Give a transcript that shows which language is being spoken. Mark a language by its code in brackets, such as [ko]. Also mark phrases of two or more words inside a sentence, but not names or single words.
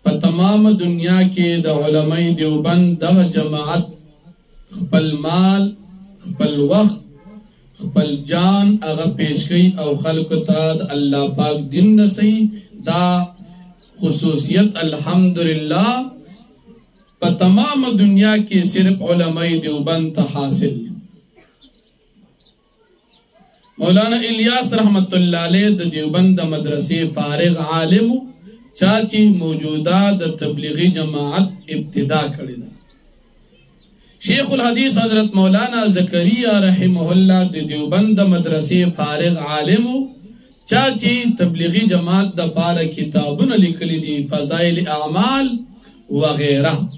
[ps] په تمام دنیا کې د علماء دیوبند دغه جماعت خپل مال خپل وخت خپل جان هغه پیش کوي او خلکو ته د الله پاک دین نسی دا خصوصیت الحمدللہ په تمام دنیا کې صرف علماء دیوبند ته حاصل. مولانا الیاس [ar] رحمت اللہ علیہ [ps] د دیوبند مدرسې فارغ عالم چاچی موجودہ د تبلیغی جماعت ابتدا کړی ده. شیخ الحدیث حضرت مولانا زکریا [ar] رحمه اللہ [ps] د دیوبند مدرسې فارغ عالم چاچی تبلیغی جماعت د پاره کتابونه لیکلي دي فضائل اعمال وغیرہ.